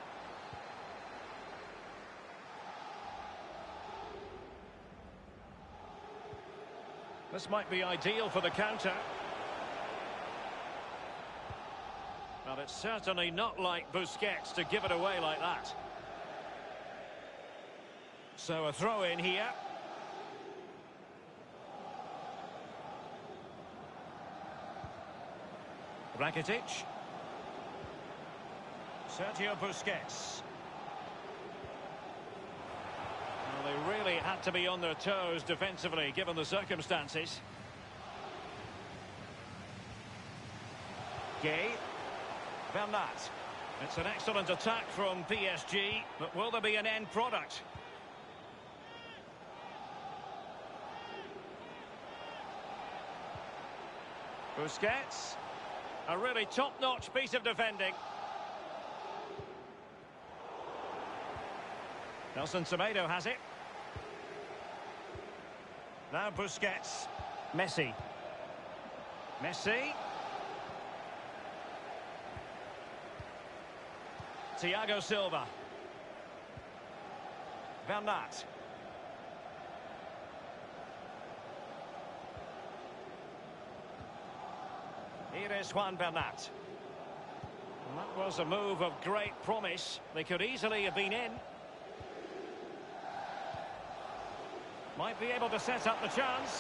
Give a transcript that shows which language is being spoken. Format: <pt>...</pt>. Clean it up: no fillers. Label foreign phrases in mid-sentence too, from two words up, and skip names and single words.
<en>This might be ideal for the counter. Well, it's certainly not like Busquets to give it away like that. So a throw in here. Rakitic. Sergio Busquets. Well, they really had to be on their toes defensively, given the circumstances. Gay. Bernat. It's an excellent attack from PSG, but will there be an end product? Busquets. A really top-notch piece of defending. Nelson Semedo has it. Now Busquets. Messi. Messi. Thiago Silva. Bernat. Here is Juan Bernat. And that was a move of great promise. They could easily have been in. Might be able to set up the chance.</en>